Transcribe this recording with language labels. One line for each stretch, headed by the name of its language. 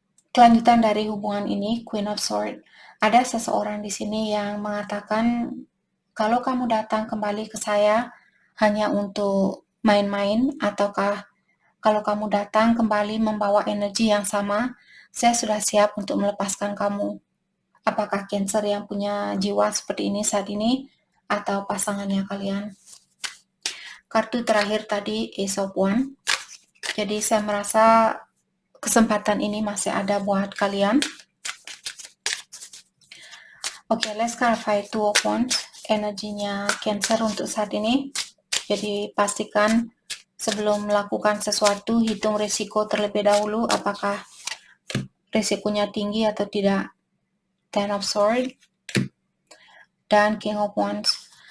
Indonesian: Kelanjutan dari hubungan ini, Queen of Swords, ada seseorang di sini yang mengatakan, kalau kamu datang kembali ke saya hanya untuk main-main, ataukah kalau kamu datang kembali membawa energi yang sama, saya sudah siap untuk melepaskan kamu. Apakah Cancer yang punya jiwa seperti ini saat ini, atau pasangannya kalian? Kartu terakhir tadi, Ace of Wands. Jadi saya merasa kesempatan ini masih ada buat kalian.
English: Oke, let's clarify Two of Wands.
Indonesian: Energinya Cancer untuk saat ini. Jadi pastikan sebelum melakukan sesuatu, hitung risiko terlebih dahulu, apakah risikonya tinggi atau tidak. Ten of Swords dan King of Wands.